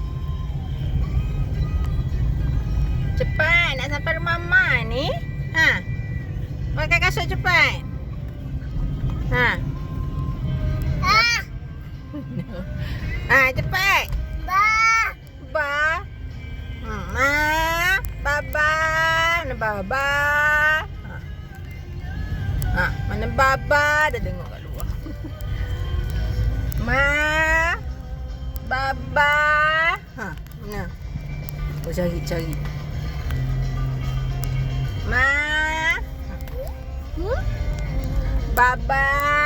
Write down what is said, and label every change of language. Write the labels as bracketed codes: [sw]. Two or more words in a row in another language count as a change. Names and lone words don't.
[ms] Cepat nak sampai rumah mak ni. Pakai kasut cepat. Cepat. Ba. Ma. Baba. Mana baba? Mana baba? Dah tengok kat luar. Ma. Baba. Mana? Cari. Ma. Baba.